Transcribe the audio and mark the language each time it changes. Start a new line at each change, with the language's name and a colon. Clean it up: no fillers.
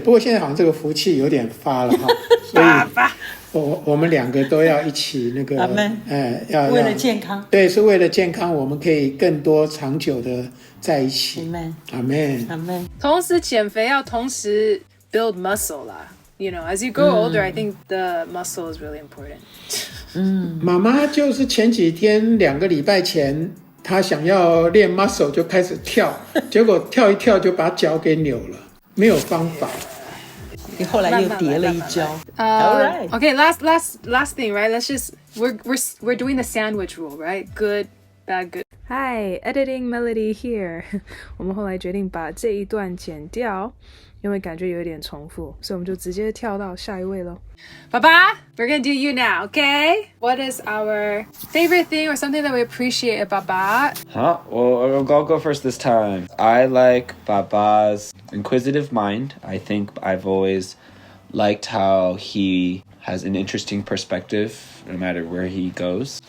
Chinese: 不过现在好像这个福气有点发了所以我们两个都要一起那个要为了健康。对，是为了健康，我们可以更多长久的在一起。
English: Amen。
Chinese: 同时减肥要同时
English: build muscle
Chinese: 啦。
English: You know, as you grow older, I think the muscle is really important.
Chinese: 妈妈就是前几天2个礼拜前，她想要练 muscle 就开始跳，结果跳一跳就把脚给扭了，没有方法。你后来又跌了一跤。
English: All right. Okay, last thing, right? Let's just we're doing the sandwich rule, right? Good, bad, good. Hi, editing Melody here.
Chinese: 我们后来决定把这一段剪掉，因为感觉有一点重复，所以我们就直接跳到下一位咯。爸爸
English: we're gonna do you now, okay? What is our favorite thing or something that we appreciate about Baba? Well, I'll go first this time. I like Baba's inquisitive mind. I think I've always liked how he has an interesting perspective no matter where he goes.